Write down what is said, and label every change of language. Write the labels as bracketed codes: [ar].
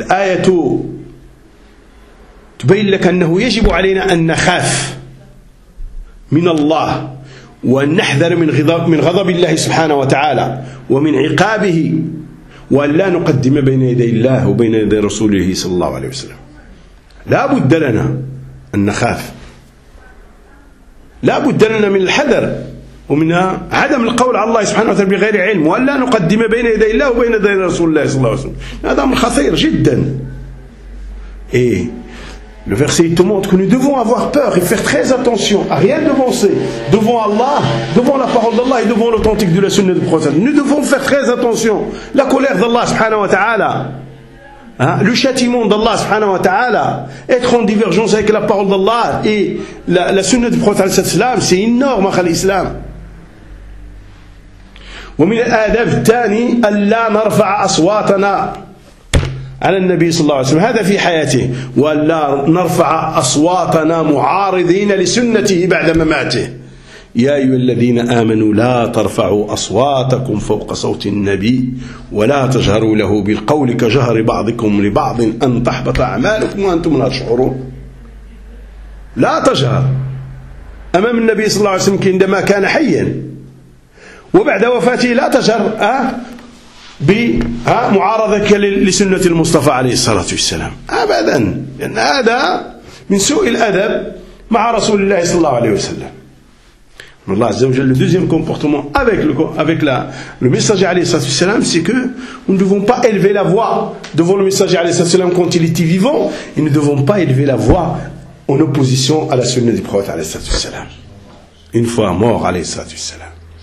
[ar] L'ayatou tubayn lak annahu yajibu alayna an nakhaf min Allah wa nahdhar min ghadab Allah subhanahu wa ta'ala wa min iqabihi وأن لا نقدم بين يدي الله وبين يدي رسوله صلى الله عليه وسلم. لا بد لنا أن نخاف. لا بد لنا من الحذر ومن عدم القول على الله سبحانه وتعالى بغير علم وأن لا نقدم بين يدي الله وبين يدي رسول الله صلى الله عليه وسلم. هذا أمر خطير جدا. إيه. [fr] Le verset il te montre que nous devons avoir peur et faire très attention à rien devancer devant Allah, devant la parole d'Allah et devant l'authentique de la sunna du prophète. Nous devons faire très attention. La colère d'Allah subhanahu wa ta'ala, hein, le châtiment d'Allah subhanahu wa ta'ala, être en divergence avec la parole d'Allah et la sunna du prophète, c'est énorme à l'islam. [ar] ومن الآداب الثاني ألا نرفع أصواتنا على النبي صلى الله عليه وسلم. هذا في حياته. ولا نرفع أصواتنا معارضين لسنته بعد مماته. يا أيها الذين آمنوا لا ترفعوا أصواتكم فوق صوت النبي ولا تجهروا له بالقول كجهر بعضكم لبعض أن تحبط أعمالكم وأنتم لا تشعرون. لا تجهر أمام النبي صلى الله عليه وسلم عندما كان حيا وبعد وفاته لا تجهر بمعارضك لسنة المصطفى عليه الصلاة والسلام أبدا، لأن هذا من سوء الأدب مع رسول الله صلى الله عليه وسلم. الله عز وجل [fr] le deuxième comportement avec le messager [ar] عليه الصلاة والسلام [fr] c'est que nous ne devons pas élever la voix devant le messager عليه الصلاة والسلام quand il était vivant et nous ne devons pas élever la voix en opposition à la sunna du prophète عليه الصلاة والسلام une fois mort عليه الصلاة والسلام.